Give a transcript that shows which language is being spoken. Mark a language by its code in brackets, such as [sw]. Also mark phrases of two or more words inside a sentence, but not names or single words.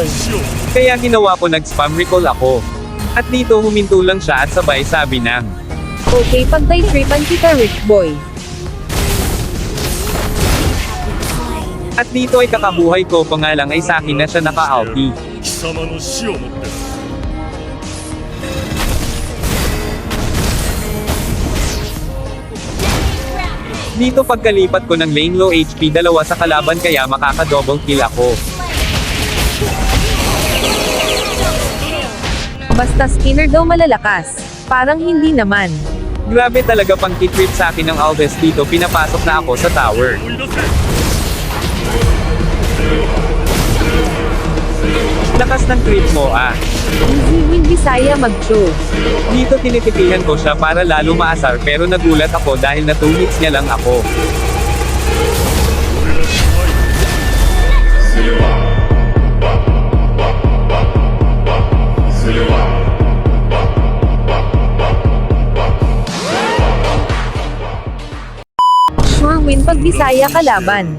[tl] kaya ginawa ko nag-spam recall ako. At dito huminto lang siya at sabay sabi ng Okay, pagday-tripan kita Rick Boy. at dito ay kakabuhay ko pa nga lang ay sa akin na siya naka-ulti. [ja] 貴様の死をもって [tl] Dito pagkalipat ko ng [en] lane low HP [tl] dalawa sa kalaban kaya makaka-double kill ako. Basta Skinner daw malalakas. Parang hindi naman. Grabe talaga pang kitrip sa akin ng Alves dito pinapasok na ako sa tower. [ja] 追い出せ [tl] Lakas ng trip mo ah. [en] Easy win [tl] Bisaya mag-Joe. Dito tinitipihan ko siya para lalo maasar pero nagulat ako dahil na 2 hits niya lang ako. [en] Sure win [tl] pag Bisaya kalaban.